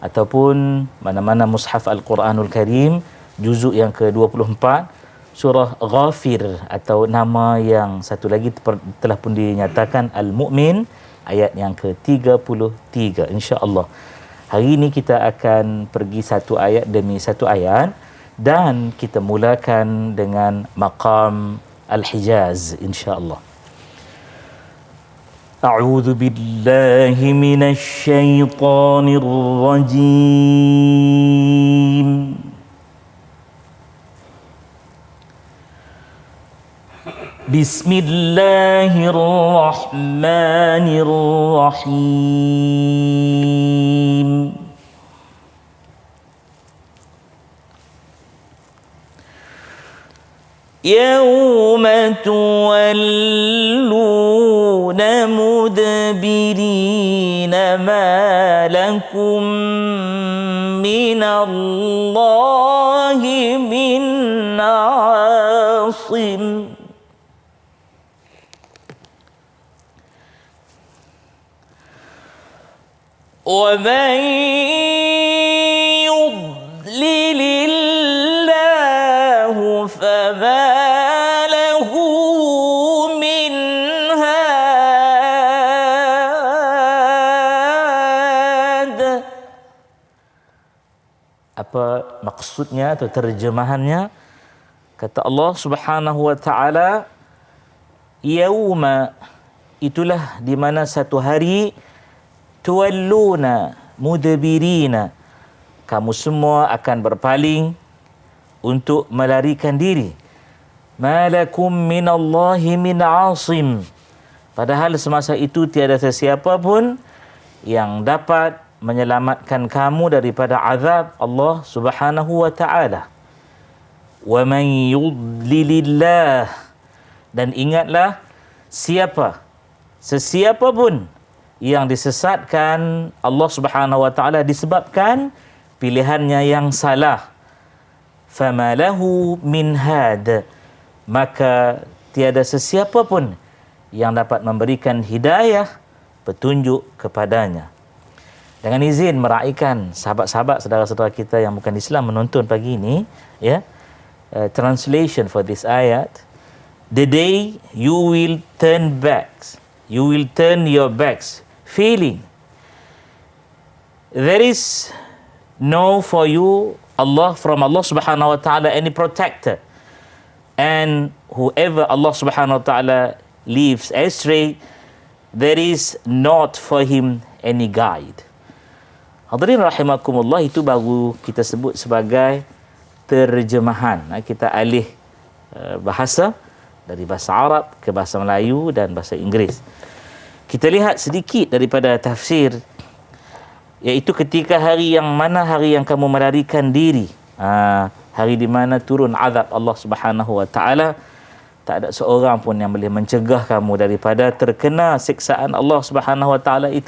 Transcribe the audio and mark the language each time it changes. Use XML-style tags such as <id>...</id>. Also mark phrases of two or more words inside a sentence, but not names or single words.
<ms>ataupun mana-mana mushaf Al-Quranul Karim, juzuk yang ke-24, surah Ghafir atau nama yang satu lagi telah pun dinyatakan Al-Mu'min, ayat yang ke-33, insya-Allah. Hari ini kita akan pergi satu ayat demi satu ayat dan kita mulakan dengan maqam Al-Hijaz, insya-Allah.</ms> <ar>أعوذ بالله من الشيطان الرجيم. بسم الله الرحمن الرحيم. يوم تولون مدبرين ما لكم من الله من عاصم. وَمَنْ يُضْلِلِ اللَّهُ فَمَا لَهُ مِنْ هَادٍ.</ar> <ms>Apa maksudnya atau terjemahannya? Kata</ms> <ar>الله سبحانه وتعالى,</ar> <ms>yauma, itulah di mana satu hari,</ms> <ar>تولون مدبرين,</ar> <ms>kamu semua akan berpaling untuk melarikan diri.</ms> <ar>ما لكم من الله من عاصم,</ar> <ms>padahal semasa itu tiada sesiapa pun yang dapat menyelamatkan kamu daripada azab</ms> <ar>الله سبحانه وتعالى. ومن يضلل الله,</ar> <ms>dan ingatlah sesiapa pun yang disesatkan</ms> <ar>الله سبحانه وتعالى</ar> <ms>disebabkan pilihannya yang salah,</ms> <ar>فما له من هاد,</ar> <ms>maka tiada sesiapa pun yang dapat memberikan hidayah, petunjuk kepadanya. Dengan izin meraihkan sahabat-sahabat, saudara-saudara kita yang bukan Islam menonton pagi ini, ya,</ms> <en>translation for this ayat, the day you will turn your backs, feeling there is no for you from</en> <ar>الله سبحانه وتعالى</ar> <en>any protector, and whoever</en> <ar>الله سبحانه وتعالى</ar> <en>leaves astray, there is not for him any guide.</en> <ar>حاضرين رحمكم الله,</ar> <ms>itu baru kita sebut sebagai terjemahan. Kita alih bahasa dari bahasa Arab ke bahasa Melayu dan bahasa Inggeris. Kita lihat sedikit daripada tafsir, iaitu ketika hari yang kamu melarikan diri, hari di mana turun azab</ms> <ar>الله سبحانه وتعالى,</ar> <ms>tak ada seorang pun yang boleh mencegah kamu daripada terkena siksaan</ms> <ar>الله سبحانه وتعالى</ar> <ms>itu.</ms>